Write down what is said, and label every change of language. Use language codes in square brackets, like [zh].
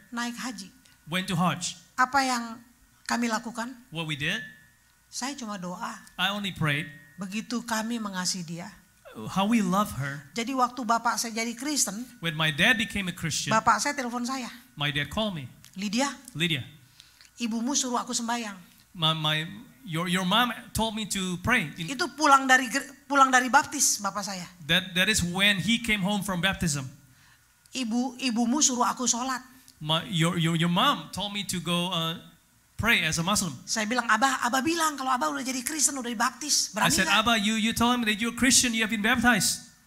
[id] naik haji. [en] went to Hajj. [id] Apa yang kami lakukan? [en] What we did, [id] Saya cuma doa. [en] I only prayed [id] Begitu kami mengasihi dia. [en] how we love her. [id] Jadi waktu bapak saya jadi Kristen, [en] When my dad became a Christian, [id] bapak saya telepon saya. [en] my dad called me, [id] Lydia, [en] Lydia, [id] ibumu suruh aku sembahyang. [en] your mom told me to pray. [id] Itu pulang dari baptis bapak saya. [en] That is when he came home from baptism. [id] Ibumu suruh aku sholat. [en] Your mom told me to go pray as a Muslim. [id] Saya bilang, Abah bilang kalau Abah udah jadi Kristen, udah dibaptis. [en] I [id] Berani [en] said, [id] nggak? [en] Abba, you tell him that you're a Christian, you have been baptized.